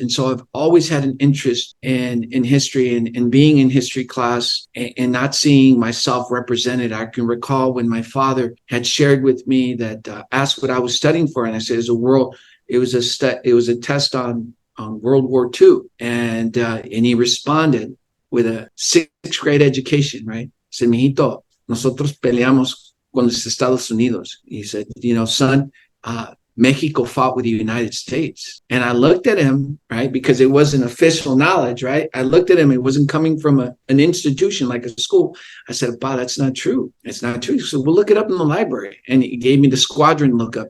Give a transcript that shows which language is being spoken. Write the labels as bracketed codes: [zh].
[en] And so I've always had an interest in history and being in history class and not seeing myself represented. I can recall when my father had shared with me that asked what I was studying for. And I said, it was a test on World War II. And he responded with a 6th grade education, right? [es] Said, mijito, nosotros peleamos con los Estados Unidos. [en] He said, son, Mexico fought with the United States. And I looked at him, right, because it wasn't official knowledge, right? I looked at him. It wasn't coming from an institution like a school. I said, "Pa, that's not true. It's not true." So we'll look it up in the library. And he gave me the squadron lookup.